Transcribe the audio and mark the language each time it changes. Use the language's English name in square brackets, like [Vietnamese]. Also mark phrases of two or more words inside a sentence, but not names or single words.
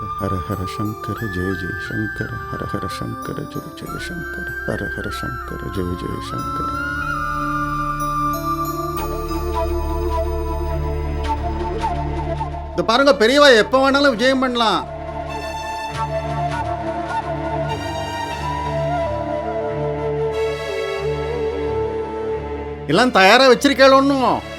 [Hindi] हर हर शंकर जय जय शंकर, हर हर शंकर जय जय शंकर, हर हर शंकर जय जय शंकर. [Tamil] இந்த பாருங்க பெரியவா எப்ப வேணாலும் விஜயம் பண்ணலாம். எல்லாம் தயாரா வச்சிருக்கேன் ஒன்னும்.